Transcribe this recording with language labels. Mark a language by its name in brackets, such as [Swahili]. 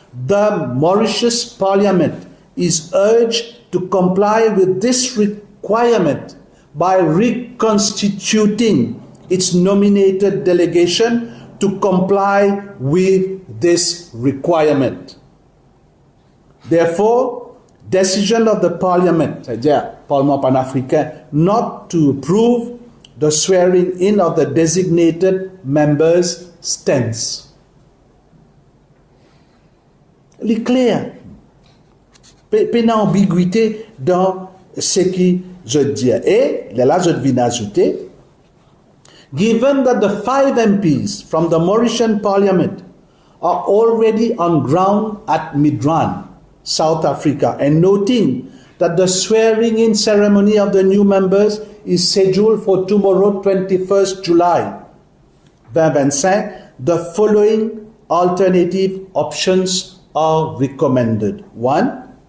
[English] The Mauritius Parliament is urged to comply with this requirement by reconstituting its nominated delegation to comply with this requirement. Therefore, decision of the Parliament, [French] c'est-à-dire Parlement panafricain, [English] not to approve the swearing in of the designated members stands. [French] Il est clair. Pas d'ambiguïté dans ce que je dis. Et là, je viens ajouter, [English] given that the 5 MPs from the Mauritian Parliament are already on ground at Midrand, South Africa, and noting that the swearing-in ceremony of the new members is scheduled for tomorrow, 21st July 2025, the following alternative options are recommended. 1.